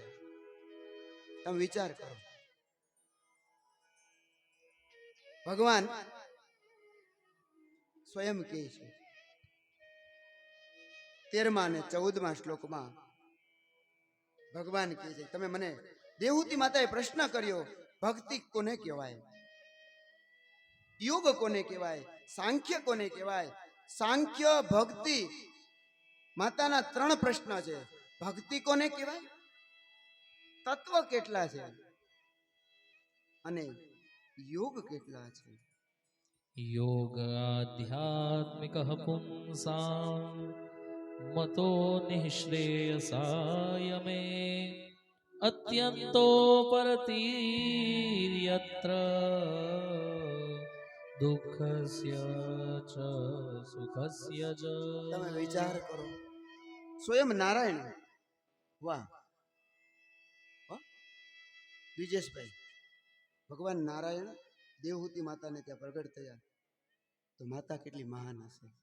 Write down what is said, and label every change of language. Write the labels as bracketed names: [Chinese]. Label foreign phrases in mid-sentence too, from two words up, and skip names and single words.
[Gujarati] તમે વિચાર કરો, ભગવાન સ્વયં કહે છે 13મા અને 14મા શ્લોકમાં ભગવાન કહે છે, તમે મને દેવહૂતિ માતાએ પ્રશ્ન કર્યો, ભક્તિ કોને કહેવાય, યોગ કોને કહેવાય, સાંખ્ય કોને કહેવાય? સાંખ્ય, ભક્તિ, માતાના 3 પ્રશ્ન છે. ભક્તિ કોને કહેવાય, તત્વ કેટલા છે અને યોગ કેટલા છે? [Sanskrit] योगाध्यात्मिकः पुंसां मतो निःश्रेयसाय मे अत्यन्तो परतीर्यत्र દુઃખસ્ય ચ સુખસ્ય ચ. [Gujarati] તમે વિચાર કરો, સ્વયં નારાયણ, વાહ વાહ. દ્વિજેશભાઈ, ભગવાન નારાયણ દેવહૂતિ માતાને ત્યાં પ્રગટ થયા, તો માતા કેટલી મહાન હશે.